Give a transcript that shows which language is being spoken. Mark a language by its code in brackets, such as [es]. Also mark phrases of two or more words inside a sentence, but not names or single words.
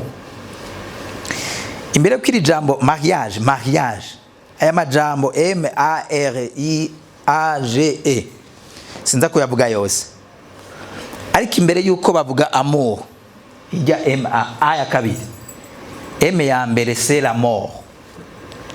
[rn] Imbere kw'iri jambo mariage, aya majambo M-A-R-I-A-G-E sinza kuyavuga yose, ariko imbere yuko bavuga amour ijya M-A ya kabiri. M ya mbere [fr] c'est la mort,